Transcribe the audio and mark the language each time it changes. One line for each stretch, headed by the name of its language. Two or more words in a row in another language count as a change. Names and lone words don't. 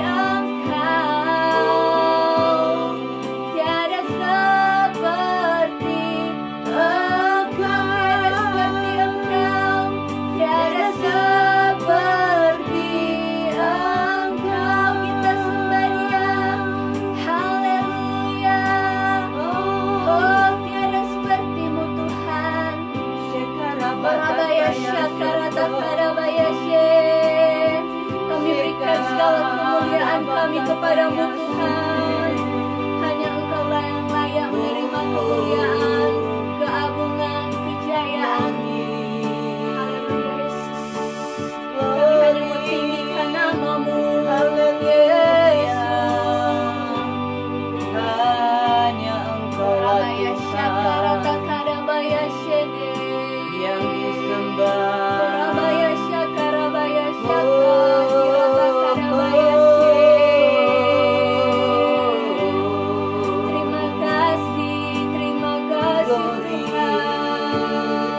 Indonesian: Engkau, tiada seperti Engkau, tiada seperti Engkau. Kita sembah Dia. Haleluya. Oh, tiada seperti-Mu Tuhan. Barabaya syakarata karabaya syek. Kami berikan segala kemuliaan kami kepadamu Tuhan. Hanya Engkau-lah yang layak menerima kemuliaan, keagungan, kejayaan. Haleluya Yesus. Kami hanya mentinggikan nama-Mu. Yesus. Hanya Engkau-lah Barabaya syakarata Tuhan karabaya syede. yang disembah. Barabaya syakarabaya syakirata karabaya syek. Terima kasih Glory, Tuhan.